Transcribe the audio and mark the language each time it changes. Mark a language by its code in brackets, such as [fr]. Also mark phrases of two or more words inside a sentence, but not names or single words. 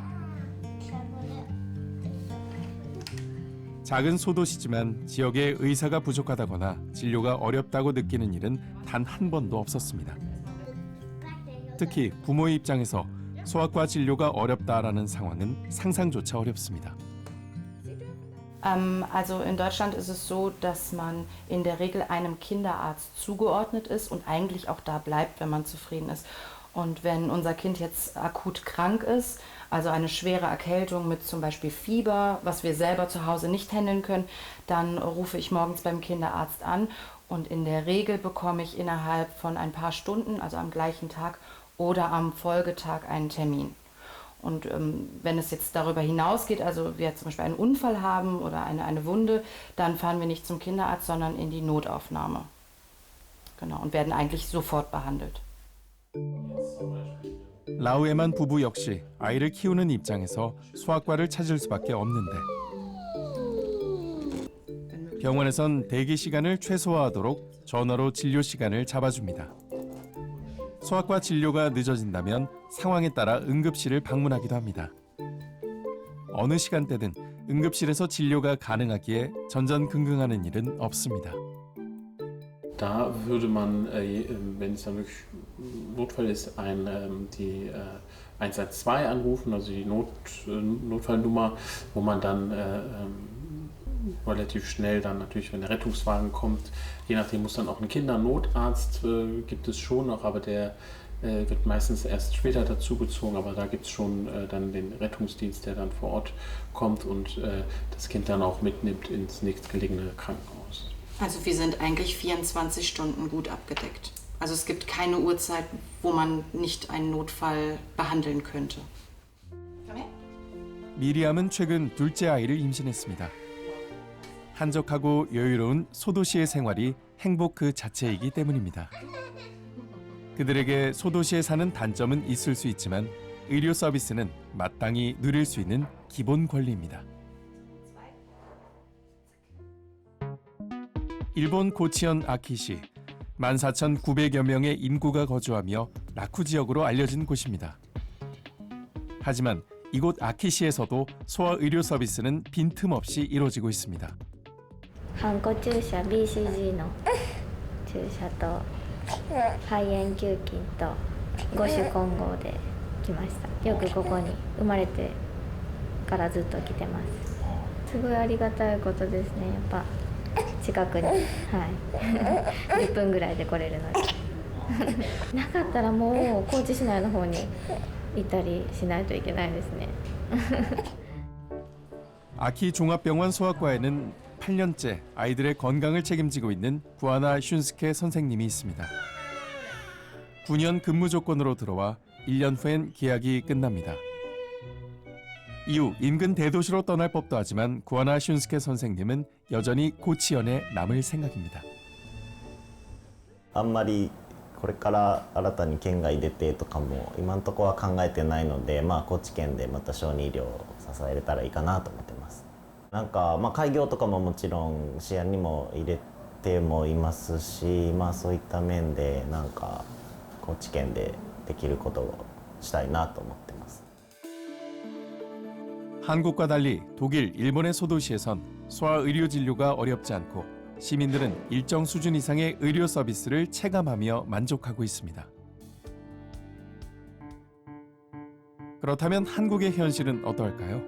[ko] 작은 소도시지만 지역에 의사가 부족하다거나 진료가 어렵다고 느끼는 일은 단 한 번도 없었습니다. 특히 부모의 입장에서 소아과 진료가 어렵다라는 상황은 상상조차 어렵습니다. [de] Also in Deutschland ist es so, dass man in der Regel einem Kinderarzt zugeordnet ist und eigentlich auch da bleibt, wenn man zufrieden ist. Und wenn unser Kind jetzt akut krank ist, also eine schwere Erkältung mit zum Beispiel Fieber, was wir selber zu Hause nicht handeln können, dann rufe ich morgens beim Kinderarzt an und in der Regel bekomme ich innerhalb von ein paar Stunden, also am gleichen Tag oder am Folgetag einen Termin. Und wenn es jetzt darüber hinausgeht, also wir zum Beispiel einen Unfall haben oder eine Wunde, dann fahren wir nicht zum Kinderarzt, sondern in die Notaufnahme. Genau, und werden eigentlich sofort behandelt. [ko] 라우에만 부부 역시 아이를 키우는 입장에서 소아과를 찾을 수밖에 없는데 병원에선 대기 시간을 최소화하도록 전화로 진료 시간을 잡아줍니다. 소아과 진료가 늦어진다면 상황에 따라 응급실을 방문하기도 합니다. 어느 시간대든 응급실에서 진료가 가능하기에 전전긍긍하는 일은 없습니다. [de] Da würde man, wenn es dann wirklich Notfall ist, die 112 anrufen, also die Notfallnummer, wo man dann relativ schnell dann natürlich, wenn der Rettungswagen kommt, je nachdem muss dann auch ein Kindernotarzt, gibt es schon noch, aber der wird meistens erst später dazugezogen, aber da gibt es schon dann den Rettungsdienst, der dann vor Ort kommt und das Kind dann auch mitnimmt ins nächstgelegene Krankenhaus. Also wir sind eigentlich 24 Stunden gut abgedeckt. Also es gibt keine Uhrzeit, wo man nicht einen Notfall behandeln könnte. [ko] 미리암은 최근 둘째 아이를 임신했습니다. 한적하고 여유로운 소도시의 생활이 행복 그 자체이기 때문입니다. 그들에게 소도시에 사는 단점은 있을 수 있지만 의료 서비스는 마땅히 누릴 수 있는 기본 권리입니다. 일본 고치현 아키시, 14,900여 명의 인구가 거주하며 라쿠 지역으로 알려진 곳입니다. 하지만 이곳 아키시에서도 소아 의료 서비스는 빈틈없이 이루어지고 있습니다. [ja] ハンコ注射 BCG の注射と肺炎球菌と5種混合で来ました。よくここに生まれてからずっと来てます。すごいありがたいことですね。やっぱ近くに、はい、10分ぐらいで来れるのでなかったらもう高知市内の方に行ったりしないといけないですね。 [ko] 아키 종합병원 소아과에는 8년째 아이들의 건강을 책임지고 있는 구하나 슌스케 선생님이 있습니다. 9년 근무 조건으로 들어와 1년 후엔 계약이 끝납니다. 이후 인근 대도시로 떠날 법도 하지만 구하나 슌스케 선생님은 여전히 고치현에 남을 생각입니다. [ja] あんまりこれから新たに県外出てとかも今のところは考えてないので、高知県でまた小児医療を支えれたらいいかなと思ってます。なんか、開業とかももちろん視野にも入れてもいますし、そういった面でなんか高知県でできることをしたいなと思ってます。 [ko] 한국과 달리 독일, 일본의 소도시에선 소아 의료 진료가 어렵지 않고 시민들은 일정 수준 이상의 의료 서비스를 체감하며 만족하고 있습니다. 그렇다면 한국의 현실은 어떨까요?